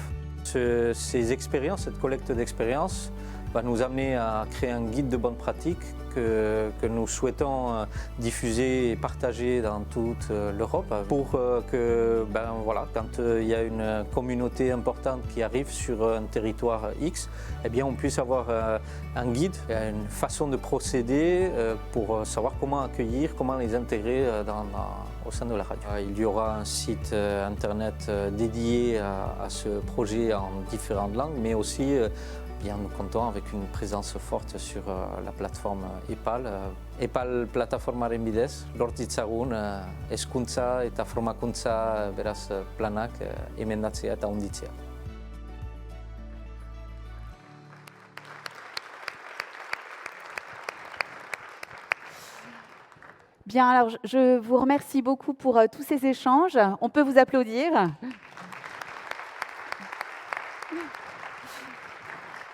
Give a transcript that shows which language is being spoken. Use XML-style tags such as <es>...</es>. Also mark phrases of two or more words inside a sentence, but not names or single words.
<fr>Ces expériences, cette collecte d'expériences va nous amener à créer un guide de bonnes pratiques que nous souhaitons diffuser et partager dans toute l'Europe pour que, quand il y a une communauté importante qui arrive sur un territoire X, eh bien, on puisse avoir un guide, une façon de procéder pour savoir comment accueillir, comment les intégrer au sein de la radio. Il y aura un site internet dédié à ce projet en différentes langues, mais aussi nous comptons avec une présence forte sur la plateforme EPAL.</fr> <eu>EPAL plataformaren bidez, lor ditzagun hezkuntza eta formakuntza beraz planak emendatzea eta handitzea.</eu> <fr>Bien, alors je vous remercie beaucoup pour tous ces échanges. On peut vous applaudir.</fr>